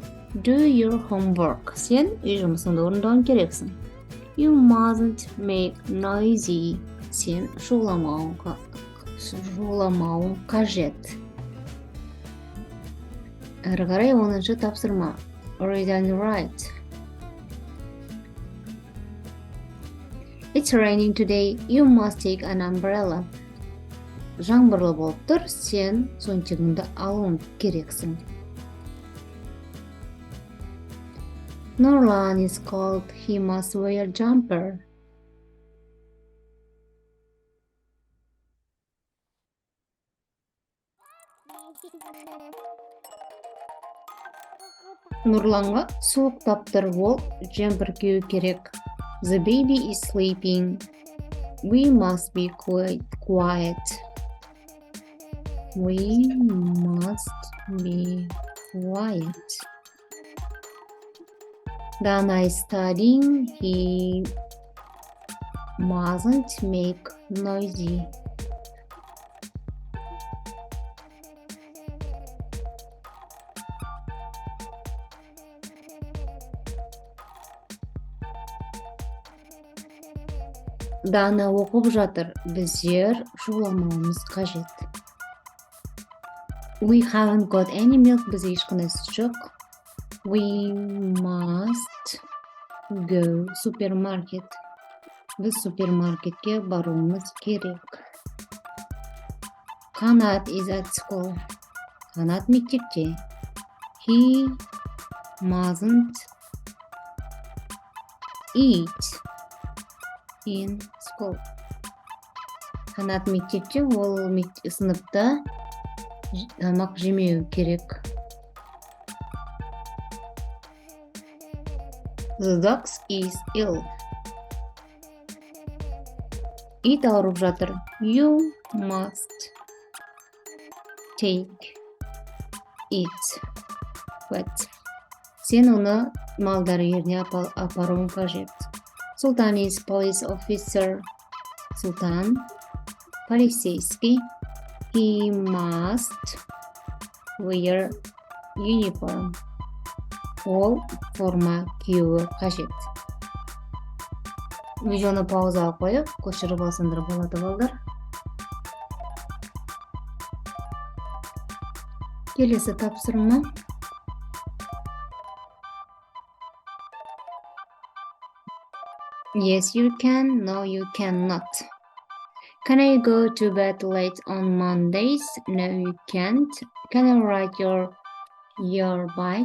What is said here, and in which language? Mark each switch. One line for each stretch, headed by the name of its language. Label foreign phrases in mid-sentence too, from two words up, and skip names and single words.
English: Do your homework.
Kazakh: Sen үй жұмысыңды орындауың керексің.
English: You mustn't make noisy.
Kazakh: Sen шуламауың қажет. Әрі қарай 10-шы тапсырма.
English: Read and write. It's raining today. You must take an umbrella.
Kazakh: Жаңбырлы болып тұр, сен зонтигіңді алуың керексің.
English: Nurlan is cold. He must wear jumper.
Kazakh: Нұрланға суықтап тұр, ол джемпер кию керек.
English: The baby is sleeping. We must be quiet. We must be quiet. Dana is studying. He mustn't make noisy.
Kazakh: Дана оқып жатыр, біздер шуламауымыз қажет.
English: We haven't got any milk.
Kazakh: Бізде ешқандай сүт жоқ.
English: We must go supermarket.
Kazakh: Біз супермаркетке баруымыз керек.
English: Қанат is at school.
Kazakh: Қанат мектепте.
English: He mustn't eat in school.
Kazakh: Қанат мектепте, ол сыныпта тамақ жемеу керек.
English: The dog is ill.
Kazakh: Ит ауырып жатыр.
English: You must take it vet.
Kazakh: Сен оны малдар үйіріне апаруың қажет.
English: Sultan is police officer.
Kazakh: Sultan полицейский.
English: He must wear uniform.
Kazakh: Ол форма киюі қажет. Видеоны паузаға қойып, көшіріп алсаңдар болады балдар. Келесі тапсырма.
English: Yes, you can. No, you cannot. Can I go to bed late on Mondays? No, you can't. Can I ride your bike?